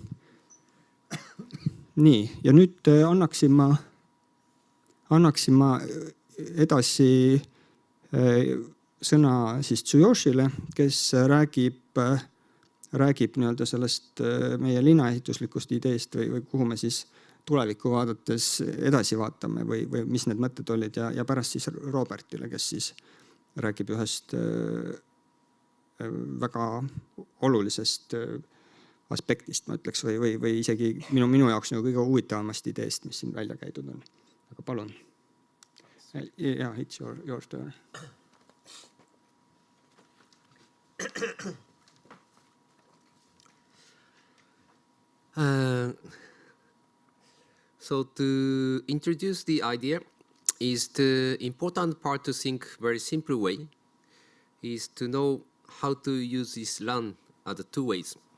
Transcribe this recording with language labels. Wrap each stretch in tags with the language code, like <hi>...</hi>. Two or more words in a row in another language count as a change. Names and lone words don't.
<et>Nii, ja nüüd annaksin ma edasi sõna siis Tsuyoshile, kes räägib sellest meie linnaehituslikust ideest või kuhu me siis tulevikku vaadates edasi vaatame või mis need mõtted olid ja pärast siis Robertile, kes siis räägib ühest väga olulisest aspektist, ma ütleks, või isegi minu jaoks nagu kõige huvitavamast ideest, mis siin välja käidud on. Aga palun.</et> <en>Yeah, it's your turn. So to introduce the idea is the important part to think very simple way is to know how to use this land at the two ways.</en>